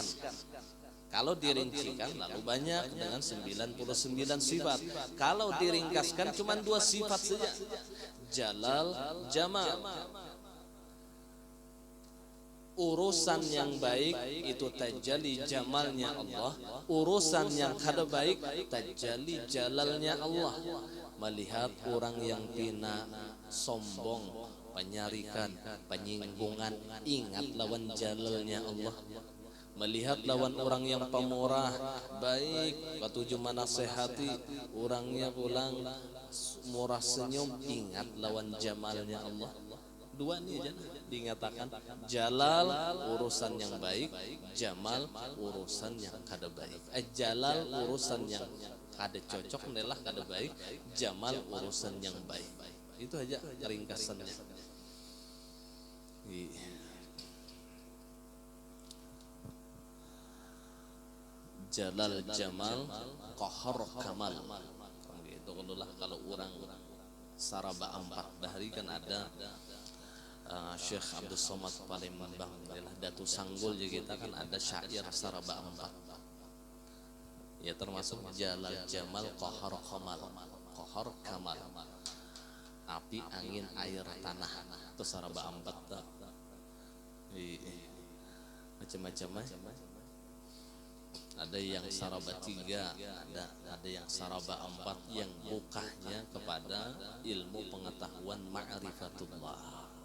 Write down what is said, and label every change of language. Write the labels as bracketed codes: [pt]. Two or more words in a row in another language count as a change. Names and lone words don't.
[id] Kalau dirincikan lalu banyak dengan 99 sifat. Kalau diringkaskan cuma dua sifat saja, jalal, jamal. Urusan yang baik itu tajalli jamalnya Allah, urusan yang kada baik tajalli jalalnya Allah. [bjn] Melihat orang yang pina, sombong, penyarikan, penyinggungan, ingat lawan jalalnya Allah. Melihat lawan orang yang pemurah, baik, patuju menasehati, orangnya pulang murah senyum, ingat lawan jamalnya Allah. [id] Dua ini aja dinyatakan, jalal urusan yang baik, jamal urusan yang kada baik. Jalal urusan yang kada cocok adalah kada baik, jamal urusan yang baik. Itu aja ringkasannya. Jalal, jamal, qahar, kamal. [bjn] Itu kalau orang saraba 4 hari kan ada Syekh Abdul Somad Palembang adalah Datu Sanggul juga, kita kan ada syair saraba 4. [id] Ya termasuk jalal, jamal, qahar, kamal. Qahar, kamal. Api, angin, air, tanah. Itu saraba 4. Macam-macam. Ada yang saraba 3, ada yang saraba 4 yang bukahnya kepada ilmu pengetahuan ma'rifatullah.